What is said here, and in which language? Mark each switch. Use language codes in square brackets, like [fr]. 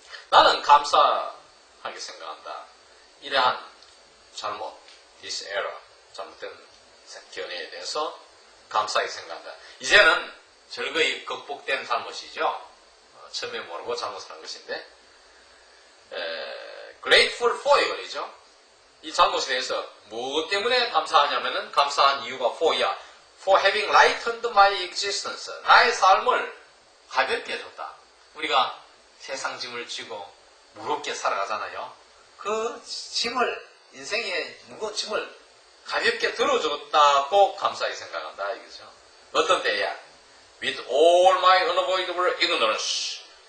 [ko] 나는 감사하게 생각한다. 이러한 잘못, [en] this error, [ko] 잘못된 견해에 대해서 감사하게 생각한다. 이제는 절거히 극복된 잘못이죠. 처음에 모르고 잘못한 것인데 [en] grateful for [ko] 이거죠. 이 잘못에 대해서 무엇 때문에 감사하냐면은 감사한 이유가 for야. [en] For having lightened my existence. [ko] 나의 삶을 가볍게 해줬다. 우리가 세상 짐을 지고 무겁게 살아가잖아요. 그 짐을 인생의 무거운 짐을 가볍게 들어줬다고 감사하게 생각한다 이거죠. 어떤 때야? [en] With all my unavoidable ignorance.